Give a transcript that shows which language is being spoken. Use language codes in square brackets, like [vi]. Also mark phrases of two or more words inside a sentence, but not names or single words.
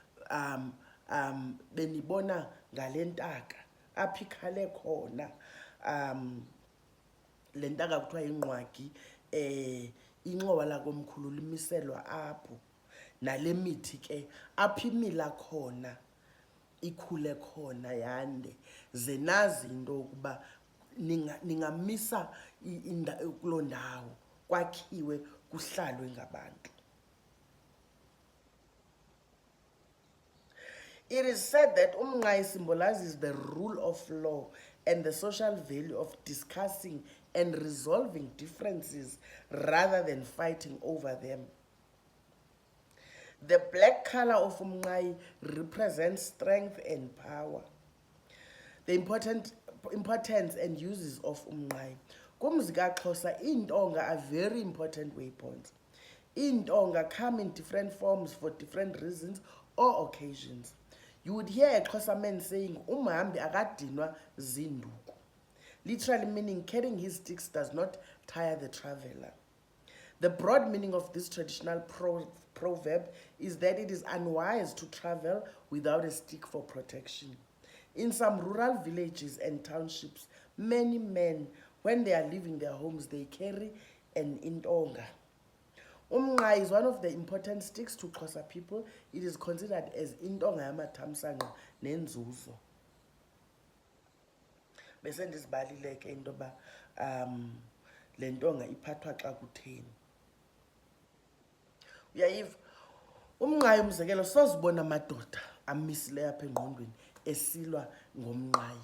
[xh] Benibona ngale ntaka apho ikhale khona, le ntaka kuthiwa yingqwagi, inxowa lakomkhulu limiselwa apho. Nale mithi ke apho imila khona, ikhule khona yande, ze nazi into yokuba ningamisa kuloo ndawo, kwakhiwe kuhlalwe ngabantu. [en] It is said that Umnqayi symbolizes the rule of law and the social value of discussing and resolving differences rather than fighting over them. The black color of Umnqayi represents strength and power. The importance and uses of Umnqayi. [xh] Kumzi kaXhosa, iintonga [en] are very important waypoints. Iintonga come in different forms for different reasons or occasions. You would hear a Xhosa man saying, [xh] umhambi akadinwa zinduku, [en] literally meaning carrying his sticks does not tire the traveler. The broad meaning of this traditional proverb is that it is unwise to travel without a stick for protection. In some rural villages and townships, many men, when they are leaving their homes, they carry an intonga. Umnqayi is one of the important sticks to Xhosa people. It is considered as [xh] Intonga Yamathamsanqa nenzuzo. Bese ndizibaluleke into yoba lentonga iphathwa xa kutheni. Uyayiva? Umnqayi umzekelo sozibona amadoda amisileyo apha engqondweni esilwa ngomnqayi.